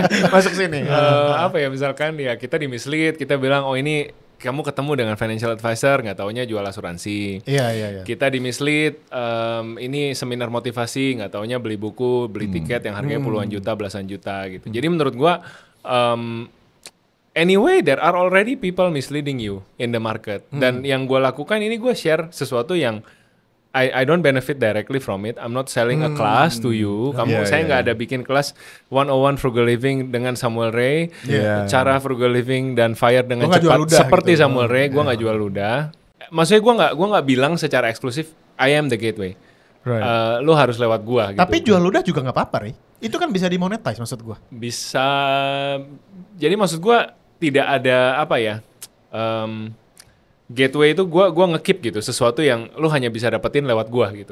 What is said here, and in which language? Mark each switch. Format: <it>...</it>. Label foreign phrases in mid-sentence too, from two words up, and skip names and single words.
<id>masuk sini. Apa ya misalkan ya kita dimislead, kita bilang oh ini kamu ketemu dengan</id> <en>financial advisor,</en> <id>nggak taunya jual asuransi. Iya. Kita dimislead, ini seminar motivasi, nggak taunya beli buku, beli tiket yang harganya puluhan juta, belasan juta gitu. Jadi menurut gua,</id> <en>anyway there are already people misleading you in the market.</en> <id>Dan yang gua lakukan ini gua share sesuatu yang</id> <en>I don't benefit directly from it. I'm not selling a class to you.</en> <id>Saya nggak ada bikin kelas 101</id> <en>frugal living</en> <id>dengan Samuel Ray, cara</id> <en>frugal living</en> <id>dan fire dengan cepat seperti gitu. Samuel Ray. Gue nggak jual ludah. Maksudnya gue nggak bilang secara eksklusif</id> <en>I am the gateway.</en> <id>Lu harus lewat gue. Gitu. Tapi jual ludah juga nggak apa-apa, Ray. Itu kan bisa dimonetize maksud gue. Bisa. Jadi maksud gue tidak ada apa ya. Gateway itu gua nge-keep gitu, sesuatu yang lu hanya bisa dapetin lewat gua gitu.</id>